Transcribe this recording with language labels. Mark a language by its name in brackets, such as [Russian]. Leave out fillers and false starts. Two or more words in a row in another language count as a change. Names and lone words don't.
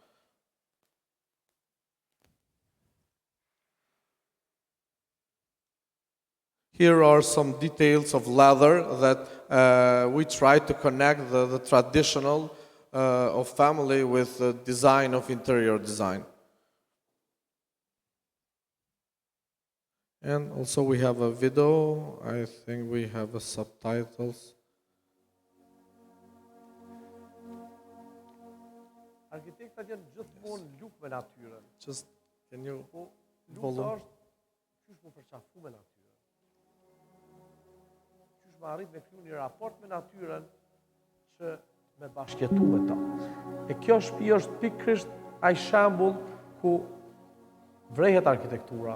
[English] Here are some details of leather that we try to connect the traditional of family with the design of interior design. And also we have a video. I think we have subtitles. [Albanian] Arkitektat janë gjithmonë luk me natyrën. [English] Just can you Lukta volume? [Albanian] është qysh mu përqafu me natyrën. Qysh më arrit me kriju një raport me natyrën që me bashkjetu me ta. E kjo shtëpi është pikërisht ai shembull ku vrehet arkitektura.